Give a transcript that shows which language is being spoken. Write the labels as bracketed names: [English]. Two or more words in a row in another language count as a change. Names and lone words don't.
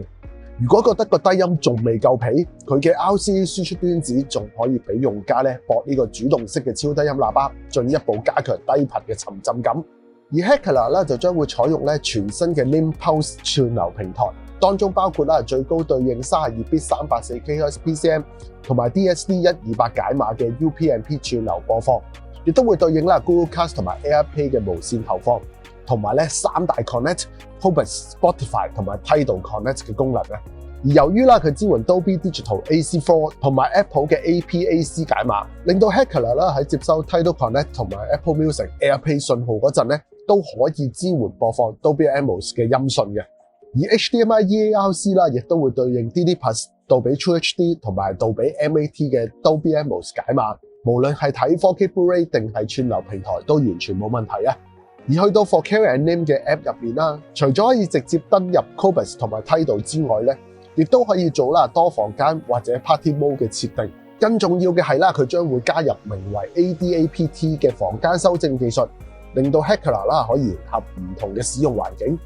[Cantonese] 如果覺得個低音仲未夠皮，佢嘅 RCA 輸出端子仲可以俾用家咧駁呢個主動式嘅超低音喇叭，進一步加強低頻嘅沉浸感。而 Heckler 咧就將會採用咧全新嘅 Nim Pulse 串流平台，當中包括啦最高對應 32bit 384kHz PCM 同埋 DSD 128解碼嘅 UPnP 串流播放，亦都會對應啦 Google Cast 同埋 AirPlay 嘅無線投放，同埋咧3大 Connect、Qobuz、Spotify 同埋 Tidal Connect 嘅功能啊。而由於啦佢支援 Dolby Digital AC4 同埋 Apple 嘅 APAC 解碼，令到 Heckler 啦喺接收 Tidal Connect 同埋 Apple Music、AirPlay 信號嗰陣咧，都可以支援播放 Dolby Atmos 嘅音訊嘅。而 HDMI EARC 啦，亦都會對應 DD+、杜比 True HD 同埋杜比 MAT 嘅 Dolby Atmos 解碼，無論係睇 4K Blu-ray 定係串流平台都完全冇問題啊！而去到 4Carry and Nim 嘅 App 入面啦，除咗可以直接登入 Qobuz 同埋 Tidal 之外咧，亦都可以做啦多房間或者 [English] Party Mode [Cantonese] 嘅設定。更重要嘅係啦，佢將會加入名為 ADAPT 嘅房間修正技術，令到 Heckler 啦可以迎合唔同嘅使用環境。